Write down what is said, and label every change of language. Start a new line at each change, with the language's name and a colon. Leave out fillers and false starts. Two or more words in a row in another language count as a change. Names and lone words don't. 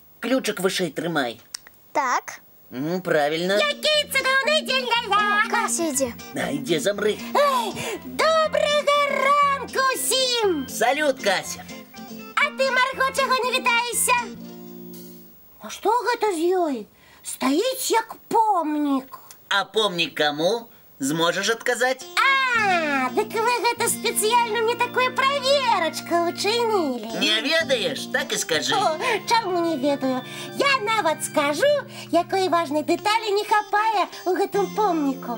Belarusian: ключик вышэй трымай. Так.
Ukrainian: Правильно. Який цудовний день, ля-ля! Кася, йди. Йди, замри. Доброго ранку всім! Салют, Кася. А ти, Марго, чого не вітаєшся? А що гэта з ёй? Стоїть як помнік.
Belarusian: А помнік кому? Зможеш адказаць? Дык вы гэта спецыяльна мне такое праверачку учынілі. Не ведаеш? Так і скажы. Чаму не ведаю? Я нават скажу, якой важнай дэталі не хапае у гэтым помніку.